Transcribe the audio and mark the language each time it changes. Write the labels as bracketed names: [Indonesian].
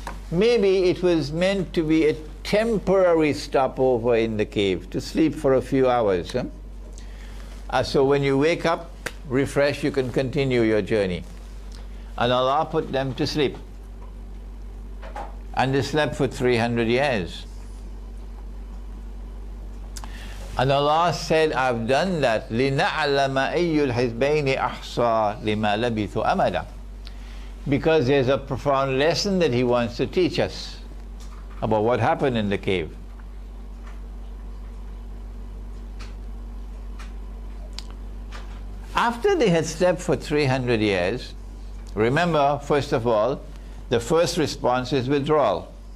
[English] Maybe it was meant to be a temporary stopover in the cave, to sleep for a few hours. So when you wake up, refresh, you can continue your journey. And Allah put them to sleep. And they slept for 300 years. And Allah said, I've done that [Arabic] لِنَعْلَمَ أَيُّ الْحِزْبَيْنِ أَحْصَى لِمَا لَبِثُوا أَمَدًا. [English] Because there's a profound lesson that He wants to teach us about what happened in the cave. After they had slept for 300 years, remember, first of all, the first response is withdrawal.